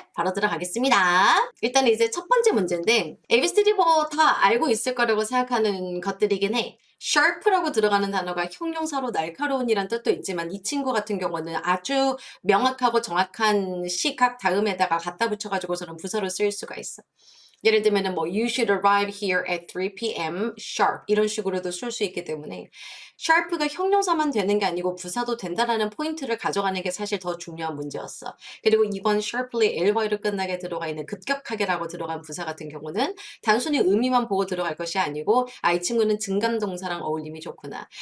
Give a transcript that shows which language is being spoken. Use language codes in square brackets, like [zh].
[ko] 바로 들어가겠습니다. 일단 이제 첫 번째 문제인데 ABCD 뭐 다 알고 있을 거라고 생각하는 것들이긴 해. sharp라고 들어가는 단어가 형용사로 날카로운이란 뜻도 있지만 이 친구 같은 경우는 아주 명확하고 정확한 시각 다음에다가 갖다 붙여가지고서는 부사로 쓰일 수가 있어. 예를 들면은 뭐 [en] you should arrive here at 3 p.m. [ko] sharp 이런 식으로도 쓸 수 있기 때문에 sharp가 형용사만 되는 게 아니고 부사도 된다라는 포인트를 가져가는 게 사실 더 중요한 문제였어. 그리고 이번 sharply ly로 끝나게 들어가 있는 급격하게라고 들어간 부사 같은 경우는 단순히 의미만 보고 들어갈 것이 아니고 이 친구는 증감 동사랑 어울림이 좋구나.